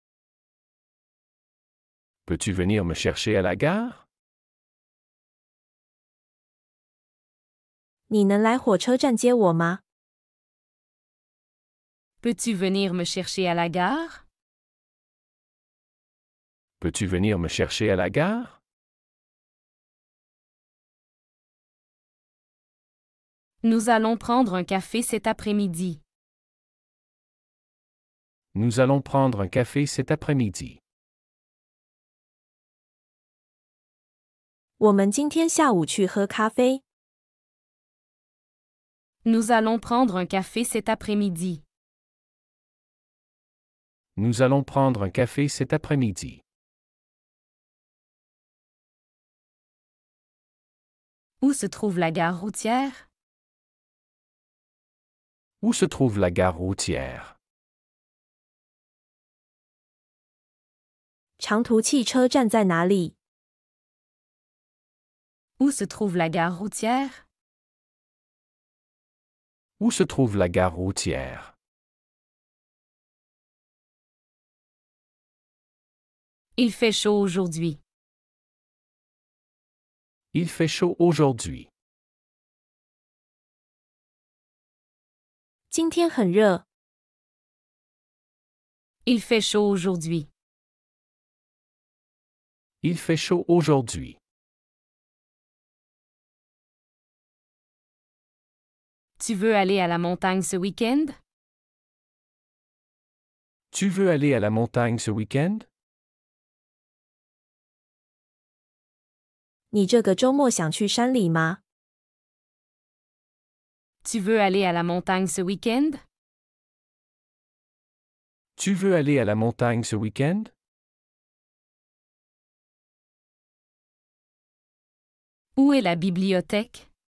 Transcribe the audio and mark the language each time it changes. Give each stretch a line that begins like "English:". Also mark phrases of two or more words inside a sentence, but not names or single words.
French: Peux-tu venir me chercher à la gare?
Chinese: 你能来火车站接我吗？
French: Peux-tu venir me chercher à la gare? Peux-tu venir me chercher à la gare? Nous allons prendre un café cet après-midi. Nous allons prendre un café cet après-midi.
Chinese: 我们今天下午去喝咖啡。
French: Nous allons prendre un café cet après-midi. Nous allons prendre un café cet après-midi. Où se trouve la gare routière? Où se trouve la gare routière?
Chinese: 长途汽车站在哪里？
French: Où se trouve la gare routière? Où se trouve la gare routière? Il fait chaud aujourd'hui. Il fait chaud aujourd'hui.
Chinese: 今天很热。
French: Il fait chaud aujourd'hui. Il fait chaud aujourd'hui. Tu veux aller à la montagne ce week-end? Tu veux aller à la montagne ce week-end?
Chinese: 你这个周末想去山里吗？
French: Tu veux aller à la montagne ce week-end? Tu veux aller à la montagne ce week-end? Où est la bibliothèque?